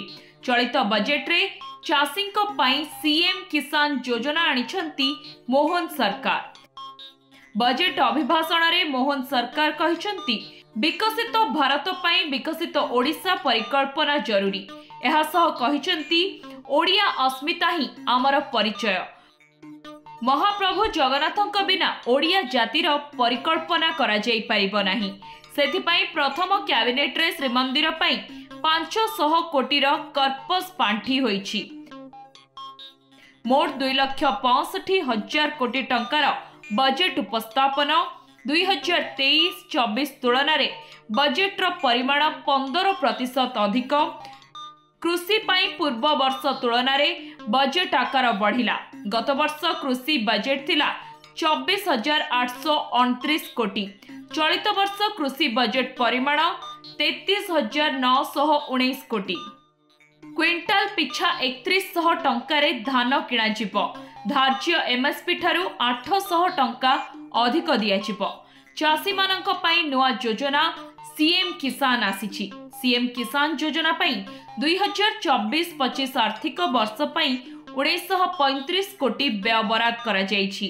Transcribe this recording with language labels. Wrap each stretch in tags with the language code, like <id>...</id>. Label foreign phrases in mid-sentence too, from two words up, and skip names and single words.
<or>ଚଳିତ ବଜେଟ ରେ ଚାଷୀଙ୍କ ପାଇଁ ସିଏମ କିଷାନ ଯୋଜନା ଆଣିଛନ୍ତି ମୋହନ ସରକାର। ବଜେଟ ଅଭିଭାଷଣ ରେ ମୋହନ ସରକାର କହିଛନ୍ତି ବିକଶିତ ଭାରତ ପାଇଁ ବିକଶିତ ଓଡ଼ିଶା ପରିକଳ୍ପନା ଜରୁରୀ। ଏହା ସହ କହିଛନ୍ତି ଓଡ଼ିଆ ଅସ୍ମିତା ହିଁ ଆମର ପରିଚୟ। ମହାପ୍ରଭୁ ଜଗନ୍ନାଥଙ୍କ ବିନା ଓଡ଼ିଆ ଜାତିର ପରିକଳ୍ପନା କରା ଯାଇ ପାରିବ ନାହିଁ। ସେଥିପାଇଁ ପ୍ରଥମ କ୍ୟାବିନେଟ ରେ ଶ୍ରୀମନ୍ଦିର ପାଇଁ 500 କୋଟି କର୍ପସ ପାଣ୍ଠି ହୋଇଛି। ମୋଟ 2,65,000 କୋଟି ଟଙ୍କାର ବଜେଟ ଉପସ୍ଥାପନ। 2023-24 ତୁଳନା ରେ ବଜେଟ ର ପରିମାଣ 15% ଅଧିକ। କୃଷି ପାଇଁ ପୂର୍ବ ବର୍ଷ ତୁଳନା ରେ ବଜେଟ ଆକାର ବଢ଼ିଲା। ଗତ ବର୍ଷ କୃଷି ବଜେଟ ଥିଲା 24,829 କୋଟି। ଚଳିତ ବର୍ଷ କୃଷି ବଜେଟ ପରିମାଣ 33,919 କୋଟି। କ୍ୱିଣ୍ଟାଲ ପିଛା 3100 ଟଙ୍କା ରେ ଧାନ କିଣା ଯିବ। ଧାର୍ଯ୍ୟ ଏମଏସପି ଠାରୁ 800 ଟଙ୍କା ଅଧିକ ଦିଆ ଯିବ। ଚାଷୀ ମାନଙ୍କ ପାଇଁ ନୂଆ ଯୋଜନା ସିଏମ କିଷାନ ଆସିଛି। ସିଏମ କିଷାନ ଯୋଜନା ପାଇଁ 2024-25 ଆର୍ଥିକ ବର୍ଷ ପାଇଁ 1935 କୋଟି ବ୍ୟୟ ବରାଦ କରା ଯାଉଛି।</or>